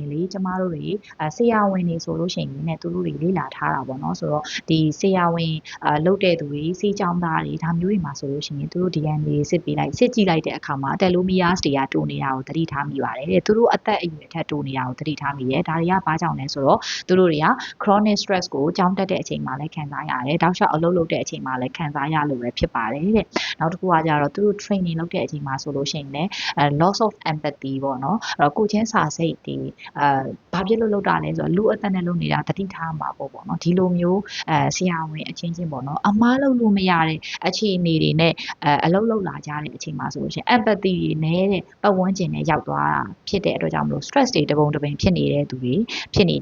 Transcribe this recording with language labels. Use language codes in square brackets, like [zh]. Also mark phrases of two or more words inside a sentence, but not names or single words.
[my] ရင်လေကျမတို့တွေဆရာဝန်တွေဆိုလို့ရှိရင်လည်းသူတို့တွေလေ့လာထားတာပေါ့နော်ဆိုတော့ဒီဆရာဝန်လုပ်တဲ့သူတွေစေးကြောင်းသားတွေဒါမျိုးတွေမှာဆိုလို့ရှိရင်သူတို့ DNA စစ်ကြည့်လိုက်တဲ့အခါမှာ telomeres တွေကတိုးနေတာကိုသတိထားမိပါတယ်တဲ့သူတို့အသက်အရွယ်ထက်တိုးနေတာကိုသတိထားမိရဲ့ဒါတွေကဘာကြောင့်လဲဆိုတော့သူတို့တွေက [en] chronic stress [my] ကိုကြောင်းတက်တဲ့အချိန် မှာလည်းခံစားရတယ်တောက်လျှောက်အလုပ်လုပ်တဲ့အချိန်မှာလည်းခံစားရလို့ပဲဖြစ်ပါတယ်တဲ့နောက်တစ်ခုကကြတော့သူတို့ training လုပ်တဲ့အချိန်မှာဆိုလို့ရှိရင်လည်း [en] loss of empathy [my] ပေါ့နော်အဲ့တော့ကိုချင်းစာစိတ်ဒီဘာဖြစ်လို့လုပ်တာလဲဆိုတော့လူအသက်နဲ့လုပ်နေတာတတိထားမှာပေါ့နော်ဒီလိုမျိုးဆရာဝန်အ ချင်းချင်းပေါ့နော်အမားလုပ်လို့မရတဲ့အခြေအနေတွေနဲ့အလုပ်လုပ်လာကြတဲ့အချိန်မှာဆိုလို့ရှိရင် empathy တွေနဲ့တဲ့ပတ်ဝန်းကျင်နဲ့ရောက်သွားတာဖြစ်တဲ့အတွက်ကြောင့်မလို့ stress တွေတပုံတပင်ဖြစ်နေတဲ့သူတွေဖြစ်နေ